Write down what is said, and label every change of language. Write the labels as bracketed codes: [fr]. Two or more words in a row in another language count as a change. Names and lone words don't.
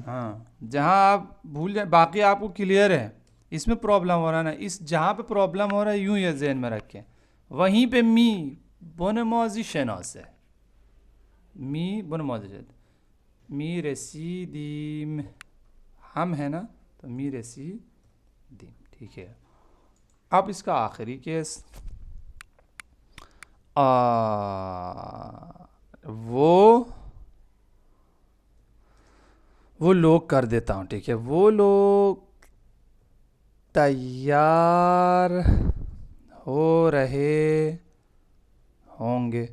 [ur] ہاں جہاں آپ بھول جائیں باقی آپ کو کلیئر ہے. اس میں پرابلم ہو رہا ہے نا. اس جہاں پہ پرابلم ہو رہا ہے یوں یہ ذہن میں رکھیں. وہیں پہ [fa] می بن ماضی شناسه. می بن ماضی شناسه. می رسیدیم. [ur] ہم ہے نا تو [fa] می رسیدیم. [ur] ٹھیک ہے. اب اس کا آخری کیس وہ لوگ کر دیتا ہوں. ٹھیک ہے. وہ لوگ تیار ہو رہے ہوں گے.